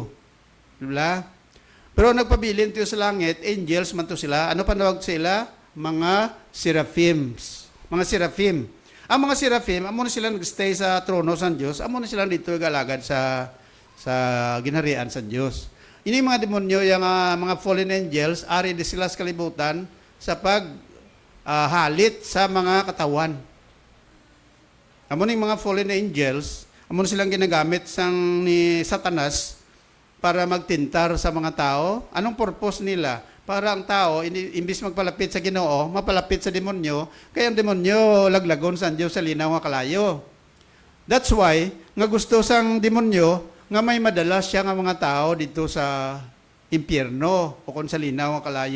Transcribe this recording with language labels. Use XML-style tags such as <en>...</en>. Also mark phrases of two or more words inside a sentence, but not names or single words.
<hil>Diba? Pero nagpabilin tayo sa langit, angels man to sila. Ano panawag sa ila? Mga seraphims. Mga seraphim. Ang mga seraphim, amo na sila nagstay sa trono sa Diyos, amo na sila dito galagad sa ginharian sa Diyos. Ini mga demonyo, yung mga</hil> <en>fallen angels,</en> <hil>ari di sila sa kalibutan sa halit sa mga katawan. Amo ning mga</hil> <en>fallen angels,</en> <hil>amo na silang ginagamit ni Satanas para magtintar sa mga tao.</hil> <tl>Anong purpose nila?</tl> <hil>Para ang tao, imbis magpalapit sa Ginoo, mapalapit sa demonyo, kaya ang demonyo laglagon sa Diyos sa linaw nga kalayo.</hil> <en>That's why,</en> <hil>nga gusto sang demonyo, nga may madala siya nga mga tao dito sa impyerno o kung sa linaw nga kalayo.</hil>